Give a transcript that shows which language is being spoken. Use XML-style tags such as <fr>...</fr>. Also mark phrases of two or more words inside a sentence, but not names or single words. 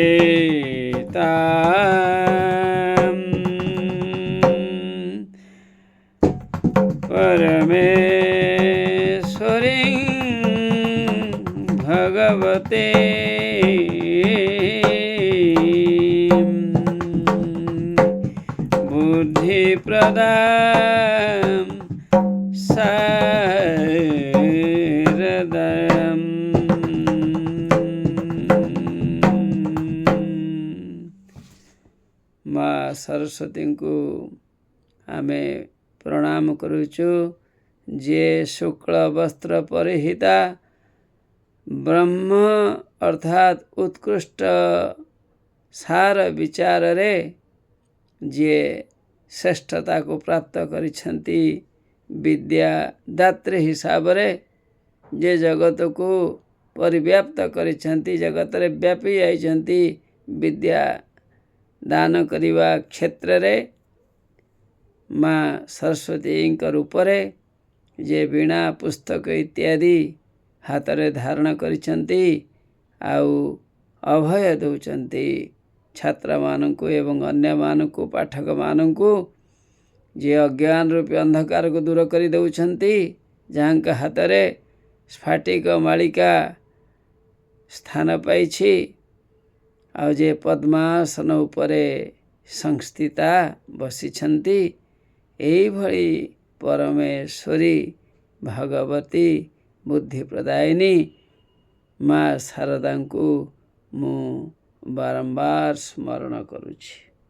<sa>परमेश्वरी भगवते बुद्धिप्रदां शारदाम्।</sa> <or>ମାଁ ସରସ୍ୱତୀ କୋ ଆମେ ପ୍ରଣାମ କରୁଚୁ। ଯେ ଶୁକ୍ଳ ବସ୍ତ୍ର ପରିହିତା ବ୍ରହ୍ମ ଅର୍ଥାତ୍ ଉତ୍କୃଷ୍ଟ ସାର ବିଚାର ରେ ଯେ ଶ୍ରେଷ୍ଠତା କୋ ପ୍ରାପ୍ତ କରିଛନ୍ତି ବିଦ୍ୟା ଦାତ୍ରୀ ହିସାବ ରେ ଯେ ଜଗତ କୋ ପରିବ୍ୟାପ୍ତ କରିଛନ୍ତି ଜଗତ ରେ ବ୍ୟାପୀ ଆଇଛନ୍ତି ବିଦ୍ୟା ଦାନ କରିବା କ୍ଷେତ୍ର ରେ ମାଁ ସରସ୍ୱତୀ ରୂପରେ ଯେ ବୀଣା ପୁସ୍ତକ ଇତ୍ୟାଦି ହାତ ରେ ଧାରଣ କରିଛନ୍ତି ଆଉ ଅଭୟ ଦଉଛନ୍ତି ଛାତ୍ର ମାନଙ୍କୁ ଏବଂ ଅନ୍ୟ ମାନଙ୍କୁ ପାଠକ ମାନଙ୍କୁ ଯେ ଅଜ୍ଞାନ ରୂପୀ ଅନ୍ଧକାର କୋ ଦୂର କରି ଦଉଛନ୍ତି ଯାହାଙ୍କ ହାତ ରେ ସ୍ଫଟିକ ମାଳିକା ସ୍ଥାନ ପାଇଛି ଆଉ ଯେ ପଦ୍ମାସନ ଉପରେ ସଂସ୍ଥିତା ବସିଛନ୍ତି ଏଇ ଭଳି ପରମେଶ୍ୱରୀ ଭଗବତୀ ବୁଦ୍ଧି ପ୍ରଦାୟିନୀ ମାଁ ଶାରଦା କୋ ମୁଁ ବାରମ୍ବାର ସ୍ମରଣ କରୁଛି।</or>